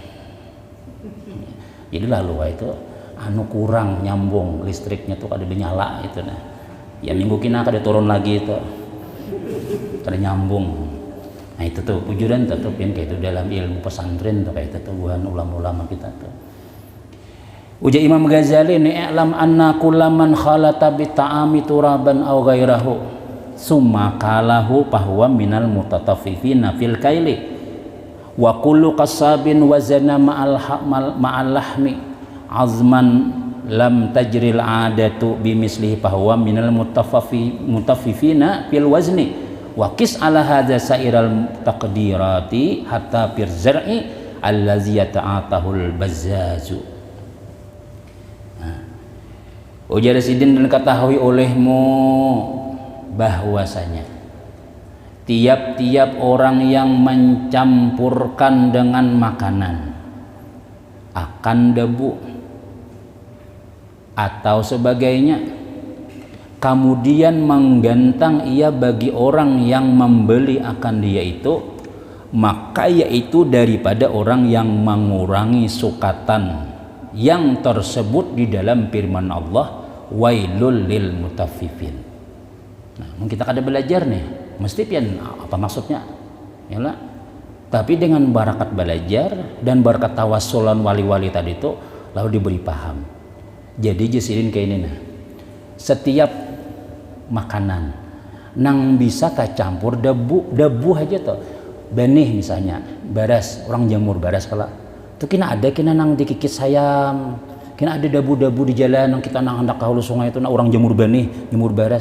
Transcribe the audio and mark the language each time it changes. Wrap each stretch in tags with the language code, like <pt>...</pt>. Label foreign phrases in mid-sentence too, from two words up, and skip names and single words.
<bjn>Jadi lalu itu anu kurang nyambung listriknya tuh kada dinyala itu nah. Ya minggu kina kada turun lagi itu. Kada nyambung. Nah itu tuh pujuran tetap yang kayak itu dalam ilmu pesantren tuh kayak itu tuh bukan ulama-ulama kita tuh.</bjn> <ar>Uja Imam Ghazali ini اعلم أن كل من خلط بالطعام ترابا أو غيره ثم كاله فهو من المطففين في الكيل وكل قصاب وزن مع اللحم عظما لم تجر العادة بمثله فهو من المطففين في الوزن وقس على هذا سائر التقديرات حتى في الذرع الذي يتعاطاه البزاز.</ar> <ms>Ujar sidin dan ketahui olehmu bahwasanya tiap-tiap orang yang mencampurkan dengan makanan akan debu atau sebagainya kemudian menggantang ia bagi orang yang membeli akan dia itu, maka yaitu daripada orang yang mengurangi sukatan yang tersebut di dalam firman Allah,</ms> <ar>ويل للمطففين.</ar> <bjn>Nah, mungkin kita kada belajar nih, mesti pian apa maksudnya, ya lah. Tapi dengan barakat belajar dan barakat tawassulan wali-wali tadi itu, lalu diberi paham. Jadi jesirin kayak ini nah, setiap makanan nang bisa campur debu aja tuh, benih misalnya, baras orang jamur baras kalau itu kena ada kena nang dikikit sayam, kena ada debu-debu di jalan nang kita nang hendak kahulu sungai itu nah orang jamur benih, jamur baras.</bjn>